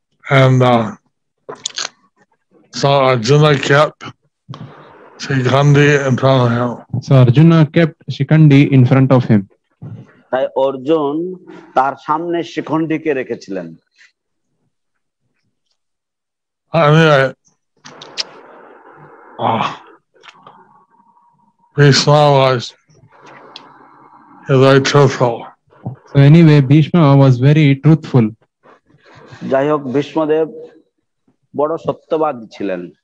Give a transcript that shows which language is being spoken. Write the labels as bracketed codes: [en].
[en] And so Arjuna kept Shikhandi in front of him. So Arjuna kept Shikhandi in front of him. [bn] তাই অর্জুন তার সামনে শিখণ্ডিকে রেখেছিলেন। [en] Anyway, Bhishma was very truthful. So anyway, Bhishma was very truthful. [bn] যাই হোক, ভীষ্মদেব বড় সত্যবাদী ছিলেন।